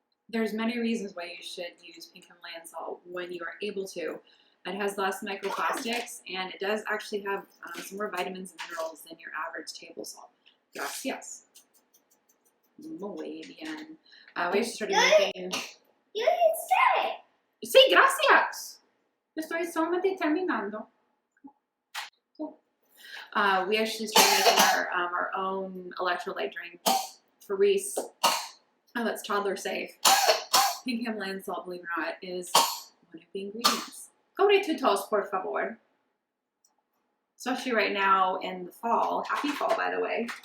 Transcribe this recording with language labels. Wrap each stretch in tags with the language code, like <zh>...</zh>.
<en>There's many reasons why you should use pink Himalayan salt when you are able to. It has less microplastics, and it does actually have some more vitamins and minerals than your average table salt.</en> <es>Gracias. Muy bien.</es> <en>We actually started making... You didn't say.</en> <es>Sí, gracias. Estoy solamente terminando.</es> <en>We actually started making our own electrolyte drink for Reese. Oh, that's toddler safe. Pink Himalayan salt, believe it or not, is one of the ingredients.</en> <es>Cobre tu tos, por favor.</es> <en>Especially right now in the fall. Happy fall, by the way.</en>